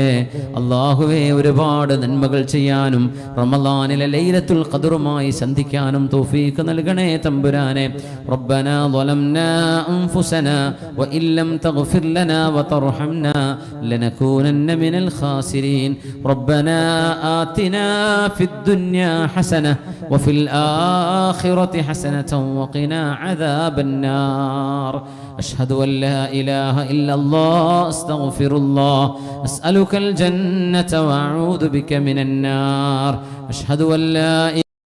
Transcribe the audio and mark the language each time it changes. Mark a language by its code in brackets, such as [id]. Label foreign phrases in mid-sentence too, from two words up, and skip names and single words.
[ml] അല്ലാഹുവേ, ഒരുപാട് നന്മകൾ ചെയ്യാനും റമളാനിലെ ലൈലത്തുൽ ഖദ്റുമായി സന്ധിക്കാനും തൗഫീഖ് നൽകണേ തമ്പുരാനെ. [ar] ربنا ظلمنا أنفسنا وإن لم تغفر لنا وترحمنا لنكونن من الخاسرين. ربنا آتنا في الدنيا حسنة وفي الآخرة حسنة وقنا عذاب النار. أشهد أن لا إله إلا الله أستغفر الله أسألك الجنة وأعوذ بك من النار. أشهد أن لا